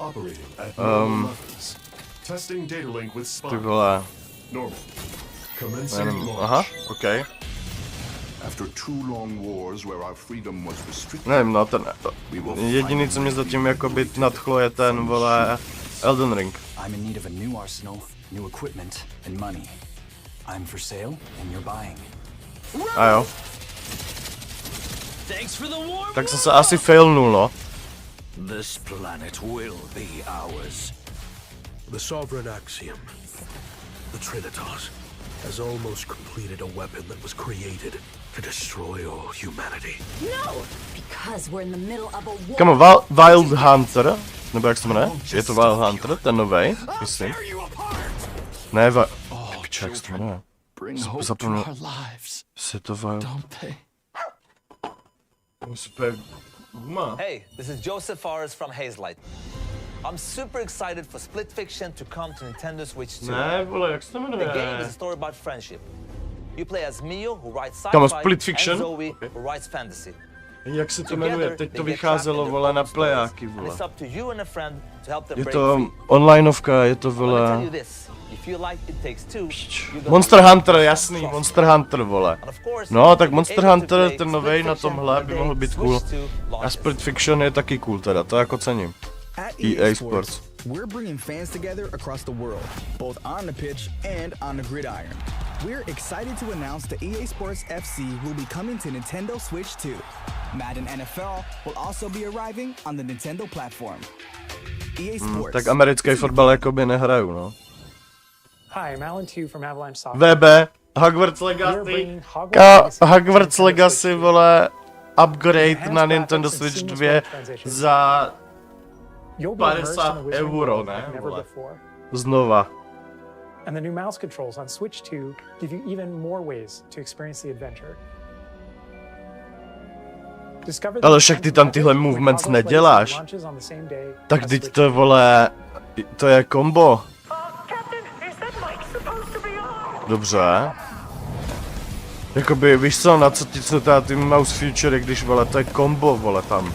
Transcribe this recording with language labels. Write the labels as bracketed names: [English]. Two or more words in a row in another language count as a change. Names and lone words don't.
[Czech] Ty vole. Aha, ok. Nevím, no, ten jediný, co mě zatím jakoby nadchlo, je ten, vole, Elden Ring. [English] I'm in need of a new arsenal, new equipment and money. I'm for sale and you're buying. [Czech] A jo. Tak jsem se asi failnul, no. [English] This planet will be ours. The sovereign axiom, the Trinitas, has almost completed a weapon that was created to destroy all humanity. No, because we're in the middle of a war. [Czech] Kamo, Wild Hunter, nebo jak se jmenuje? Je to Wild Hunter, ten novej, myslím. Ne, jak se to jmenuje? Zapomněl. Se to Wild... Super. [English] Hey, this is Joseph Forrest from Hazelight. I'm super excited for Split Fiction to come to Nintendo Switch 2. [Czech] Ne, vole, jak se to jmenuje? [English] The game is a story about friendship. You play as Mio, who writes Come on, sci-fi, Split Fiction. and Zoe, who writes fantasy. [Czech] Jak se to jmenuje? Teď to vycházelo, vole, na plejáky, vole. Je to onlineovka, je to, vole... Monster Hunter, jasný, Monster Hunter, vole. No, tak Monster Hunter, ten novej na tomhle by mohl být cool. A Split Fiction je taky cool teda, to jako cením. [English] EA Sports. We're bringing fans together across the world, both on the pitch and on the gridiron. We're excited to announce that EA Sports FC will be coming to Nintendo Switch 2. Madden NFL will also be arriving on the Nintendo platform. EA Sports. [Czech] Tak americký fotbal jakoby nehraju, no. [English] Hi, I'm Alan Tu from Avalanche Software. VB, Hogwarts Legacy. [Czech] Hogwarts Legacy, vole, upgrade na Nintendo Switch 2 za 50 euro, ne, vole. Znova. [English] And the new mouse controls on Switch 2 give you even more ways to experience the adventure. [Czech] Ale však ty tam tyhle movements neděláš. Tak teď to, vole, to je kombo. Dobře. Jakoby, víš co, na co ti jsou ty [English] mouse feature, [Czech] když, vole, to je kombo, vole, tam.